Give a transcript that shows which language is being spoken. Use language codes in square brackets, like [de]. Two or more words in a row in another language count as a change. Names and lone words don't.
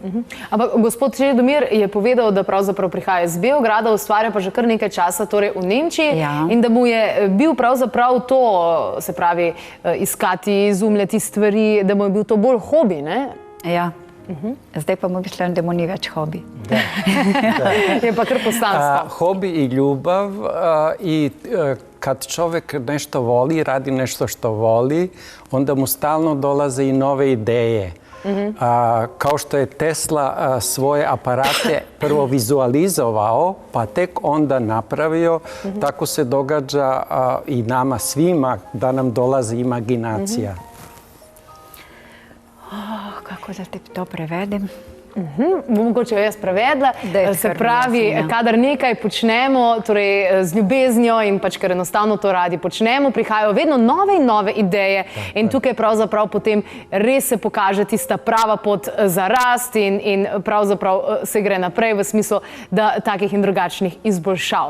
[sl] Ampak gospod Žedomir je povedal, da pravzaprav prihaja iz Beograda, ustvarja pa že kar nekaj časa torej v Nemčiji in da mu je bil pravzaprav to, se pravi, iskati, izumljati stvari, da mu je bil to bolj hobi, ne? Ja. Zdaj pa mu mislim, da mu ni več hobi. Je pa kar poslanstvo. [sr] Hobi i ljubav i kad čovjek nešto voli, radi nešto što voli, onda mu stalno dolaze i nove ideje. Kao što je Tesla svoje aparate prvo vizualizovao, pa tek onda napravio, tako se događa i nama svima da nam dolazi imaginacija. Kako da te to prevedem? [sl] Mogoče jo jaz prevedla. Se pravi, kadar nekaj počnemo, torej z ljubeznijo in pač, ker enostavno to radi počnemo, prihajajo vedno nove in nove ideje in tukaj pravzaprav potem res se pokaže tista prava pot za rast in pravzaprav se gre naprej v smislu takih in drugačnih izboljšav.